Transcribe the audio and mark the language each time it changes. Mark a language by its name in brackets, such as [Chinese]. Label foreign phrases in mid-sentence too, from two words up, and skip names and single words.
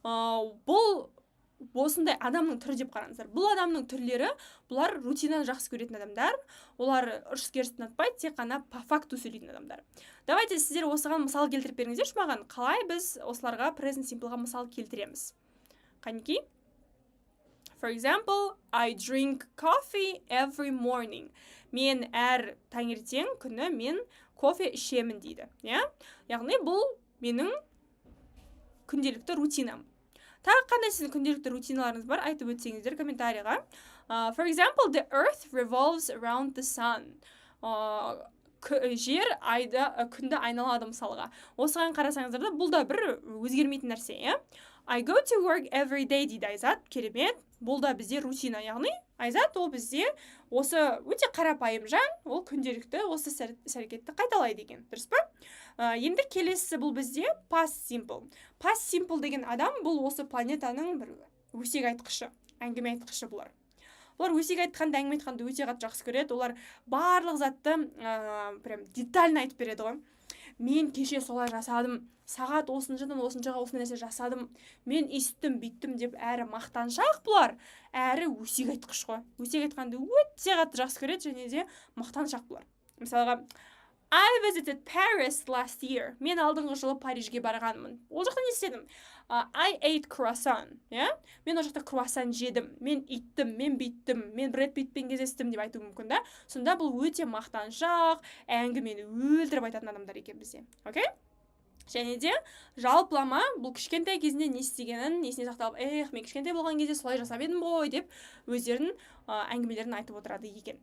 [Kazakh] бұл осындай адамның түрі деп қараңыздар. Бұл адамның түрлері, бұлар рутинаны жақсы көретін адамдар, олар ұрыс-керісті ұнатпайды, тек қана [Russian] по факту [Kazakh] сөйлейтін адамдар. Давайте сіздер осыған мысал келтіріп беріңіздерші маған, қалай біз осыларға [English] present simple-ға [Kazakh] мысал келтіреміз. Қанекей? [English] For example, I drink coffee every morning. [Kazakh] Мен әр таңертең күні мен кофе ішемін дейді. Яғни бұл менің күнделікті рутинам. Тағы қандай сіздің күнделікті рутиналарыңыз бар, айтып өтсеңіздер комментарийға. [English] For example, the earth revolves around the sun. [Kazakh] Жер күнді айналады мысалға. Осыған қарасаңыздар да, бұл да бір өзгермейтін нәрсе. [English] I go to work every day [Kazakh] дейді Айзат. Керемет. Бұл да бізде рутина, яғни Айзат ол бізде осы өте қарапайым жан, ол күнделікті осы әрекетті қайталайды екен. Дұрыс па? Енді келесі бұл бізде [English] past simple. Past simple [Kazakh] деген адам бұл осы планетаның бір өсек айтқышы, әңгіме айтқышы бұлар. Олар өсек айтқанды, әңгіме айтқанды өте қатты жақсы көреді. Олар барлық затты [Russian] прям детально [Kazakh] айтып береді ғой. Мен кеше солай жасадым, сағат осыншадан осыншаға осындай нәрсе жасадым, мен иістім, бүйттім деп әрі мақтаншақ бұлар, әрі өсек айтқыш қой. Өсек айтқанды өте қатты жақсы көреді және де мақтаншақ бұлар. Мысалға, [English] I visited Paris last year. [Kazakh] Мен алдыңғы жылы Парижге барғанмын. Ол жақта не істедім? [English] I ate croissant. [Kazakh] Мен ол жақта круассан жедім. Мен иттім, мен бүйттім, мен Брэд Питтпен кездестім деп айту мүмкін да. Сонда бұл өте мақтаншақ, әңгімені өлтіріп айтатын адамдар екен бізде. Окей? Және де жалпылама бұл кішкентай кезінде не істегенін есіне сақталып, мен кішкентай болған кезде солай жасап едім ғой деп өздерінің әңгімелерін айтып отырады екен.